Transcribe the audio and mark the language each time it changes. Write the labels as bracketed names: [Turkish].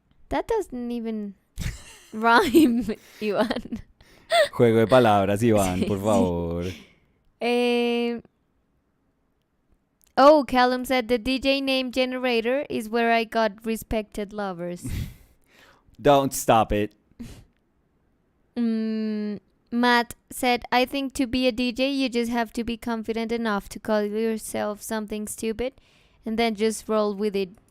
[English] That doesn't even rhyme, Iwan. [Spanish] Juego de palabras, Iván, por favor. [English] Oh, Callum said the DJ name generator is where I got respected lovers. Don't stop it. Matt said, I think to be a DJ, you just have to be confident enough to call yourself something stupid and then just roll with it.